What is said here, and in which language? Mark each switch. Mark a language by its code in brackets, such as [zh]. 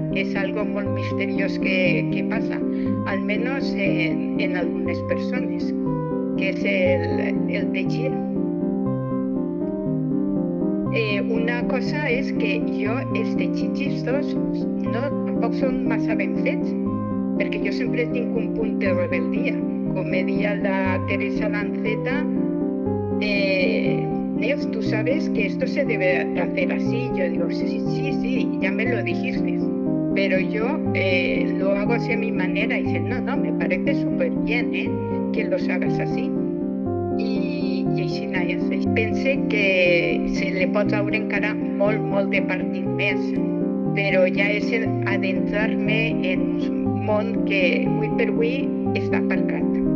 [ca] És algo molt misteriós que passa, almenys en algunes persones, que és el llegir. Una cosa és que jo els llegits tampoc són massa ben fets, perquè jo sempre tinc un punt de rebeldia. Com me deia la Teresa Lanceta, [es] Neus, tú sabes que esto se debe hacer así. Yo digo, sí, ya me lo dijiste, pero yo lo hago así a mi manera. Y dice, no, me parece súper bien, que los hagas así. [ca] I així és. Pense que se li pot veure encara molt de partit més, però ja és adentrar-me en un món que avui per avui està aparcat.